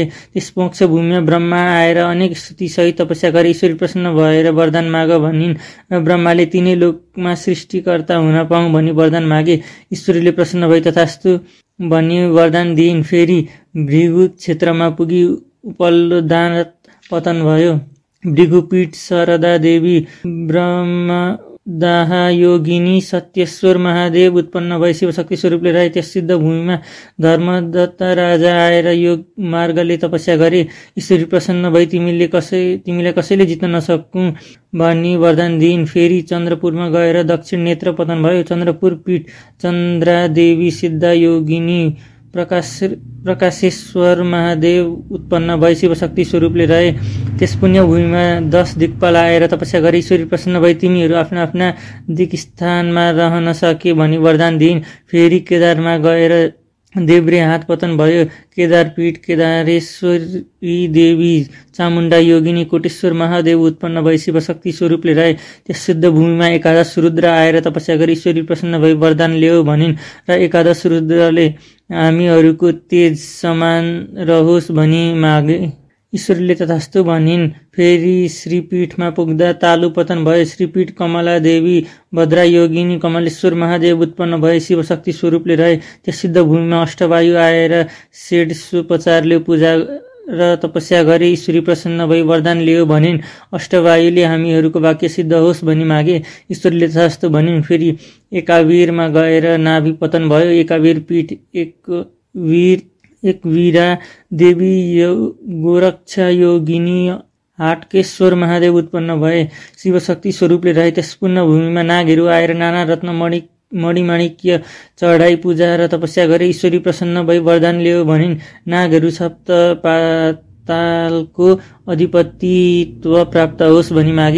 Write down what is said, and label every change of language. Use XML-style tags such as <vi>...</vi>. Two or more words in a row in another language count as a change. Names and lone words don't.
<ne>त्यस मोक्ष भूमिमा ब्रह्मा आएर अनेक स्तुति सहित तपस्या गरे। ईश्वरी प्रसन्न भएर वरदान माग भनिन् र ब्रह्माले तिनै लोकमा सृष्टिकर्ता हुन पाऊँ भनी वरदान मागे। ईश्वरीले प्रसन्न भई तथास्तु भनी वरदान दिइन्। फेरि भृगु क्षेत्रमा पुगी उपल्लो दाँत पतन भयो। भृगुपीठ शारदा देवी ब्रह्मदाह योगिनी सत्येश्वर महादेव उत्पन्न भए शिवशक्ति स्वरूपले रहे। त्यस सिद्ध भूमिमा धर्मदत्त राजा आएर योग मार्गले तपस्या गरे। ईश्वरी प्रसन्न भई तिमीलाई कसैले जित्न नसकूँ भनी वरदान दिइन्। फेरि चन्द्रपुरमा गएर दक्षिण नेत्र पतन भयो। चन्द्रपुर पीठ चन्द्रा देवी सिद्धा योगिनी प्रकाशेश्वर महादेव उत्पन्न भए शिवशक्ति स्वरूपले रहे। त्यस पुण्य भूमिमा 10 दिक्पाल आएर तपस्या गरी ईश्वरी प्रसन्न भई तिमीहरू आफ्ना आफ्ना दिक स्थानमा रहन सके भनी वरदान दिइन्। फेरि केदारमा गएर देब्रे हात पतन भयो। केदारपीठ केदारेश्वरी देवी चामुण्डा योगिनी कोटेश्वर महादेव उत्पन्न भए शिवशक्ति स्वरूपले रहे। त्यस शुद्ध भूमिमा एकादश रुद्र आएर तपस्या गरी ईश्वरी प्रसन्न भई वरदान ल्याऊ भनिन् र एकादश रुद्रले हामीहरूको तेज समान रहोस् भनी मागे। ईश्वरले तथास्तु भनिन्। फेरि श्रीपीठमा पुग्दा तालु पतन भयो। श्रीपीठ कमला देवी भद्रा योगिनी कमलेश्वर महादेव उत्पन्न भए शिवशक्ति स्वरूपले रहे। त्यस सिद्ध भूमिमा अष्टवायु आएर षोडशोपचारले पूजा र तपस्या गरे। ईश्वरी प्रसन्न भई वरदान लियो भनिन्। अष्टवायुले हामीहरूको वाक्य सिद्ध होस् भनी मागे। ईश्वरले तथास्तु भनिन्। फेरि एकावीरमा गएर नाभि पतन भयो। एकावीर पीठ एकवीरा देवी गोरक्षा योगिनी हाटकेश्वर महादेव उत्पन्न भए शिवशक्ति स्वरूपले रहे। त्यस पुण्य भूमिमा नागहरू आएर नाना रत्न मणिमाणिक्य चढाई पूजा र तपस्या गरे। ईश्वरी प्रसन्न भई वरदान ल्याऊ भनिन्। नागहरू सप्त पातालको अधिपतित्व प्राप्त होस् भनी मागे।</ne>